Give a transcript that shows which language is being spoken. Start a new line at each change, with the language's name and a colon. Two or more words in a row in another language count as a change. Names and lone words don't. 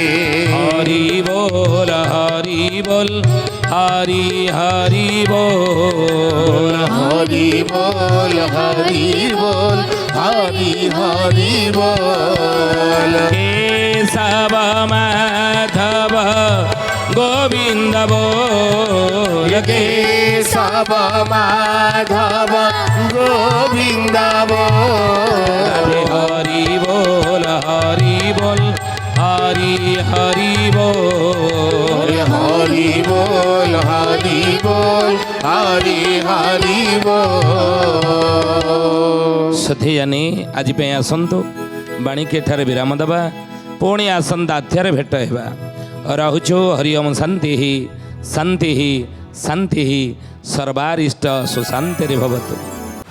Odia: ହରି ବୋଲ ହରି ବୋଲ, ହରି ହରି ବୋଲ, ହରି ବୋଲ ହରି ବୋଲ, ହରି ହରି ବୋଲ।
Bangla: କେଶବ ମାଧବ গোবিন্দ বল, কেশব মাধব গোবিন্দ বল। হরি বল হরি বল, হরি হরি বল, হরি বল হরি বল, হরি হরি বল।
Odia: ସଥିଜାନି ଆଜି ପାଇଁ ଆସନ୍ତୁ, ବାଣୀକି ଏଠାରେ ବିରାମ ଦେବା। ପୁଣି ଆସନ୍ତା ଅଧ୍ୟାୟରେ ଭେଟ ହେବା। ରହୁଛୁ ହରି ଓମ୍। ଶାନ୍ତି ଶାନ୍ତି ଶାନ୍ତି, ସର୍ବାରିଷ୍ଟ ସୁଶାନ୍ତିରେ ଭବତୁ।